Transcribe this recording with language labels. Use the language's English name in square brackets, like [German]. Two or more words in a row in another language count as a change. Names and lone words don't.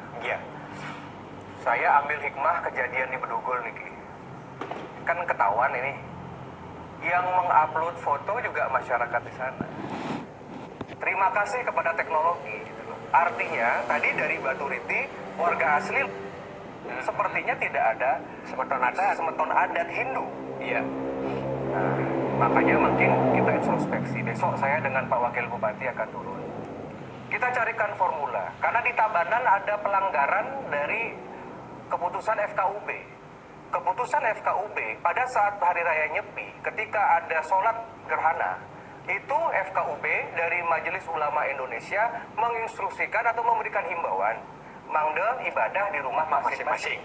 [Indonesian] Saya ambil hikmah kejadian di Bedugul nih, kan ketahuan ini. Yang mengupload foto juga masyarakat di sana. Terima kasih kepada teknologi. Artinya tadi dari Baturiti warga asli sepertinya tidak ada semeton adat Hindu. Nah, makanya mungkin kita introspeksi. Besok saya dengan Pak Wakil Bupati akan turun. Kita carikan formula. Karena di Tabanan ada pelanggaran dari keputusan FKUB. Keputusan FKUB pada saat Hari Raya Nyepi, ketika ada sholat gerhana, Itu FKUB dari Majelis Ulama Indonesia menginstruksikan atau memberikan himbauan mangde ibadah di rumah masing-masing.